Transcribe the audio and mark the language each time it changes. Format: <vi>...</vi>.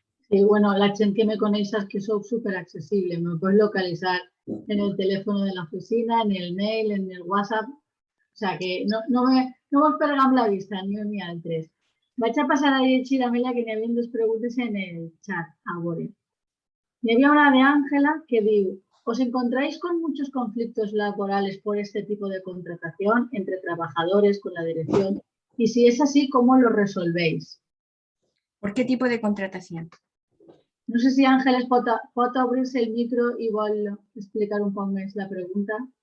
<ca>Sí, bueno, la gent que me coneix és que soc superaccessible, me pots localitzar en el telèfon de l'oficina, en el mail, en el WhatsApp, o sigui que no vos perga amb la vista, ni un ni altres. Vaig a passar a llegir, Amelia, que n'hi havia dues preguntes en el chat, a veure. N'hi havia una de Ángela que diu:</ca> <es>¿os encontráis con muchos conflictos laborales por este tipo de contratación entre trabajadores con la dirección? Y si es así, ¿cómo lo resolvéis? ¿Por qué tipo de contratación?</es> <ca>No sé si Ángeles pot obrir-se el micro i vol explicar un poc més la pregunta.</ca>